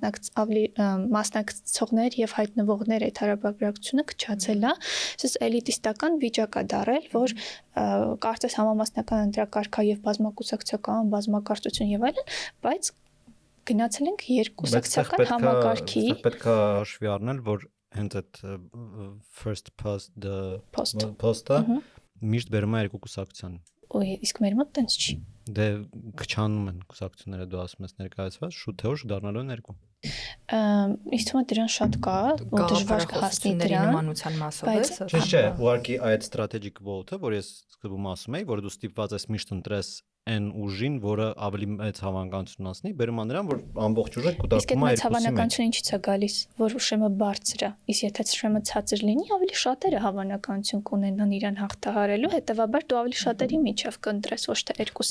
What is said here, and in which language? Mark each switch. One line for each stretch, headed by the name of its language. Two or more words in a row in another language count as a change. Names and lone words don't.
Armenian: մասնակցողներ եւ հայտնվողներ այդ հարաբերակցությունը քչացել է, ասես էլիտիստական վիճակ է դարել, որ կարծես համամասնական ընտրակարգա եւ բազմակուսակցական, բազմակարծություն եւ այլն, բայց գնացել ենք երկկուսակցական համակարգի։ Պետք է հաշվի առնել, որ հենց այդ
English: first past the post-
Armenian: ը միշտ բերում է երկու կուսակցության։ Իսկ մեր մոտ տենց չի։ Դե քչանում են կուսակցությունները, դու ասում ես ներկայացված, շուտ թե ուշ դառնալու են երկու։ Իսկ թվում է դրան շատ կա, ու դժվար կհասնի դրան։ նմանության մասով է, սա։ Չէ, ուղղակի այդ
English: strategic vote-
Armenian: ը, որ ես սկզբում ասում էի, որ դու ստիպված ես միշտ ընտրես այն ուժին, որը ավելի մեծ հավանականություն ունի, բերում է նրան, որ ամբողջ ուժը կուտակվում է երկուսի մեջ։ Իսկ այդ հավանականությունը ինչից է գալիս, որ շեմը բարձր է, իսկ եթե շեմը ցածր լինի, ավելի շատերը հավանականություն կունենան իրան հաղթահարելու, հետեւաբար դու ավելի շատերի միջև կընտրես, ոչ թե երկուսի։